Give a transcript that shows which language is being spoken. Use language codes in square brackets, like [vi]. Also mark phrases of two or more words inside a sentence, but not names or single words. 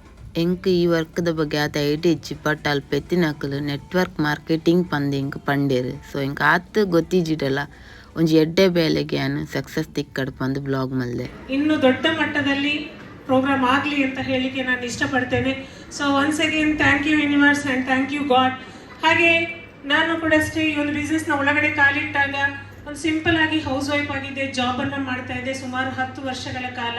[tcy] ಎಂಕ್ ಈ ವರ್ಕ್ದ ಬಗ್ಗೆ ಆತ ಐಡಿಚ್ಚಿ ಬಟ್ ಅಲ್ಪ ಎತ್ತಿನಕಲು [en] network marketing [tcy] ಪಂದ್ ಎಂಕ್ ಪಂಡೇರು. ಸೊ ಎಂಕ್ ಆತ್ ಗೊತ್ತಿಜ್ಜಿಡಲ್ಲ ಒಂಜಿ ಎಡ್ಡೆ ಬೇಲೆಗೆ ನಾನು ಸಕ್ಸಸ್ ತಿಕ್ಕಡ್ ಪಂದು ಬ್ಲಾಗ್ ಮಲ್ದೆ. [kn] ಇನ್ನು ದೊಡ್ಡ ಮಟ್ಟದಲ್ಲಿ ಪ್ರೋಗ್ರಾಮ್ ಆಗಲಿ ಅಂತ ಹೇಳಿಕೆ ನಾನು ಇಷ್ಟಪಡ್ತೇನೆ. [en] so once again thank you universe and thank you god. [kn] ಹಾಗೆ ನಾನು ಕೂಡ ಅಷ್ಟೇ ಈ ಒಂದು ಬಿಸ್ನೆಸ್ನ ಒಳಗಡೆ ಕಾಲಿಟ್ಟಾಗ ಒಂದು ಸಿಂಪಲ್ ಆಗಿ [en] house wife [kn] ಆಗಿದ್ದೆ, ಜಾಬನ್ನು ಮಾಡ್ತಾ ಇದ್ದೆ ಸುಮಾರು 10 ವರ್ಷಗಳ ಕಾಲ.